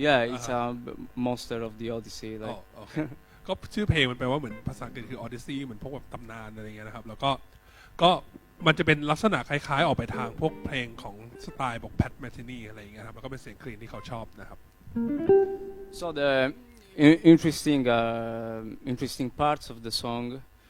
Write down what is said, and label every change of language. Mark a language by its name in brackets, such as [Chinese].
[English] Yeah, it's a monster of the Odyssey. Like. [Thai] oh okay ก็ชื่อเพลงมันแปลว่าเหมือนภาษาอังกฤษคือ Odyssey เหมือนพวกแบบตำนานอะไรเงี้ยนะครับแล้วก็มันจะเป็นลักษณะคล้ายๆออกไปทางพวกเพลงของสไตล์บอก Pat Metheny อะไรอย่างเงี้ยครับแล้วก็เป็นเสียงคลีนที่เขาชอบนะครับ [English] So the interesting parts of the song.